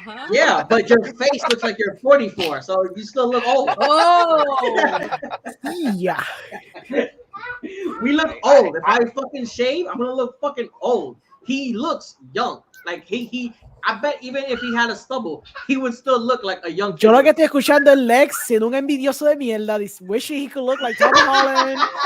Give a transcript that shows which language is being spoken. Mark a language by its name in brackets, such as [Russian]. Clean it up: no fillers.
[English] Yeah, but your face looks like you're 44, so you still look old. Oh, yeah. We look old. If I fucking shave, I'm gonna look fucking old. He looks young. Like he I bet even if he had a stubble, he would still look like a young kid. [Spanish] Yo lo que estoy escuchando es Lex siendo un envidioso de mierda. [English] Wishing he could look like Tom Holland.